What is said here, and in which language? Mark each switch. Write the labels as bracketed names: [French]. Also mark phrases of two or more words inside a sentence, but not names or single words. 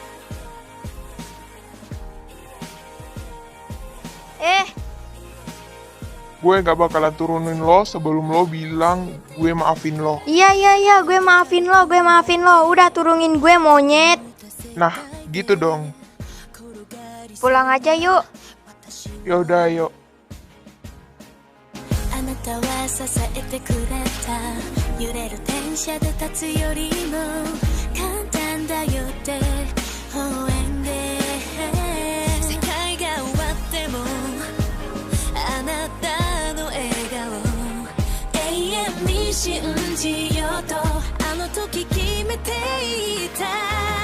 [Indonesian] Gue gak bakalan turunin lo sebelum lo bilang gue maafin lo. Iya, gue maafin lo. Udah turunin gue, monyet. Nah, gitu dong. Pulang aja yuk. Yaudah, yuk. [Japanese] あなたは支えてくれた揺れる電車で立つよりも簡単だよって微笑んで世界が終わってもあなたの笑顔永遠に信じようとあの時決めていた